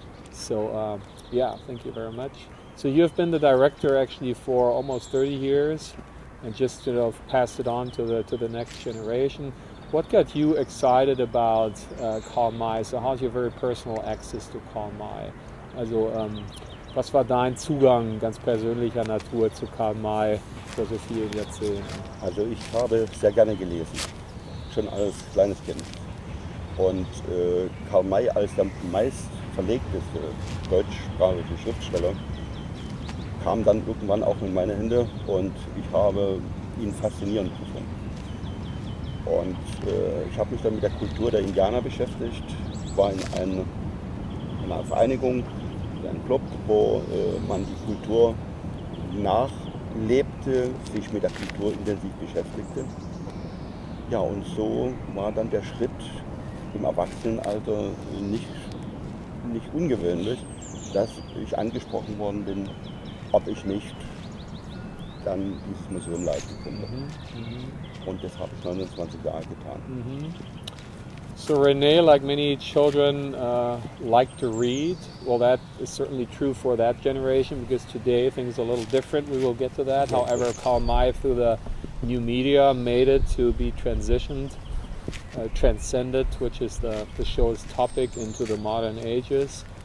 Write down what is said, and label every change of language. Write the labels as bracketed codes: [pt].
[en] So thank you very much. So you have been the director actually for almost 30 years, and just passed it on to the next generation. what got you excited about Karl May? So how's your very personal access to Karl May? [de] Also was war dein Zugang ganz persönlicher Natur zu Karl May vor so vielen Jahrzehnten? Also ich habe sehr gerne gelesen, schon als kleines Kind. Und Karl May als der meist verlegteste deutschsprachige Schriftsteller kam dann irgendwann auch in meine Hände und ich habe ihn faszinierend gefunden. Und ich habe mich dann mit der Kultur der Indianer beschäftigt, war in einer Vereinigung, in einem Club, wo man die Kultur nachlebte, sich mit der Kultur intensiv beschäftigte. Ja, und so war dann der Schritt im Erwachsenenalter nicht ungewöhnlich, dass ich angesprochen worden bin, ob ich nicht dann dieses Museum leiten könnte. Und das habe ich 29 Jahre getan. [en] So Rene, like many children, like to read. Well, that is certainly true for that generation because today things are a little different. We will get to that. However, Karl May, through the new media, made it to be transitioned, transcended, which is the show's topic, into the modern ages.